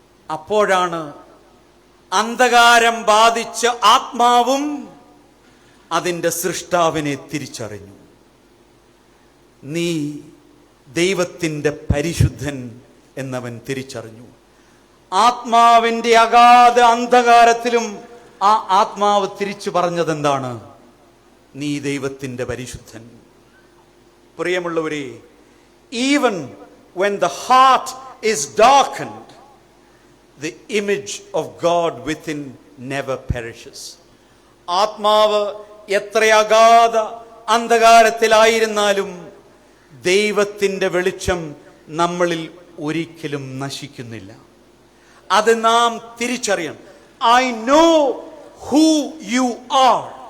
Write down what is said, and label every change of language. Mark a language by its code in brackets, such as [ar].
[ml] അപ്പോഴാണ് അന്ധകാരം ബാധിച്ച ആത്മാവും അതിൻ്റെ സൃഷ്ടാവിനെ തിരിച്ചറിഞ്ഞു. നീ ദൈവത്തിൻ്റെ പരിശുദ്ധൻ എന്നവൻ തിരിച്ചറിഞ്ഞു. ആത്മാവിൻ്റെ അഗാധ അന്ധകാരത്തിലും ആ ആത്മാവ് തിരിച്ചു പറഞ്ഞതെന്താണ്? നീ ദൈവത്തിൻ്റെ പരിശുദ്ധൻ. പ്രിയമുള്ളവരെ, [en] Even when the heart is darkened, the image of God within never perishes. [ml] ആത്മാവ് എത്ര അഗാധ അന്ധകാരത്തിലായിരുന്നാലും ദൈവത്തിൻ്റെ വെളിച്ചം നമ്മളിൽ ഒരിക്കലും നശിക്കുന്നില്ല. അത് നാം തിരിച്ചറിയണം. [en] I know who you are.